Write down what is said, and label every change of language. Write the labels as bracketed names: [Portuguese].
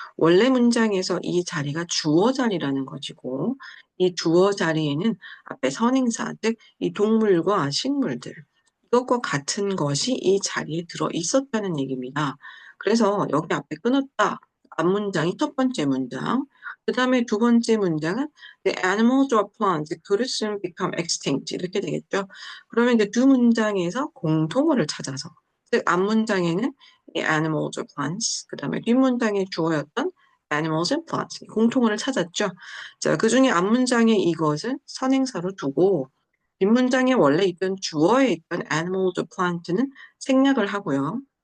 [Korean] 원래 문장에서 이 자리가 주어 자리라는 것이고 이 주어 자리에는 앞에 선행사, 즉 이 동물과 식물들 이것과 같은 것이 이 자리에 들어 있었다는 얘기입니다. 그래서 여기 앞에 끊었다. 앞문장이 첫 번째 문장. 그 다음에 두 번째 문장은 [English] The animals or plants could soon become extinct [Korean] 이렇게 되겠죠. 그러면 이제 두 문장에서 공통어를 찾아서 즉 앞문장에는 이 animals or plants 그 다음에 뒷문장의 주어였던 animals and plants 공통어를 찾았죠. 자, 그중에 앞문장에 이것은 선행사로 두고 뒷문장에 원래 있던 주어에 있던 animals or plant는 생략을 하고요.